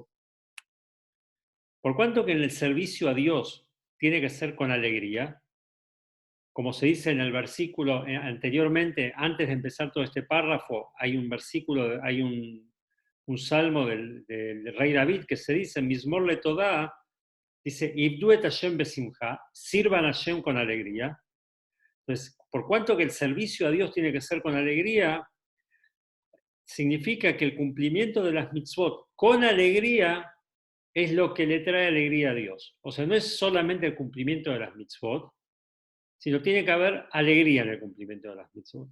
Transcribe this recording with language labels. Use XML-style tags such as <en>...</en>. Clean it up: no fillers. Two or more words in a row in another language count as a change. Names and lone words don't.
<es>Por cuanto que en el servicio a Dios tiene que ser con alegría, como se dice en el versículo anteriormente, antes de empezar todo este párrafo, hay un versículo, hay un salmo del rey David que se dice,</es> <he>מזמור לתודה,</he> <es>dice,</es> <he>עבדו את השם בשמחה,</he> <es>sirvan a Hashem con alegría. Entonces, por cuanto que el servicio a Dios tiene que ser con alegría, significa que el cumplimiento de las mitzvot con alegría es lo que le trae alegría a Dios. O sea, no es solamente el cumplimiento de las mitzvot, sino tiene que haber alegría en el cumplimiento de las mitzvot.</es>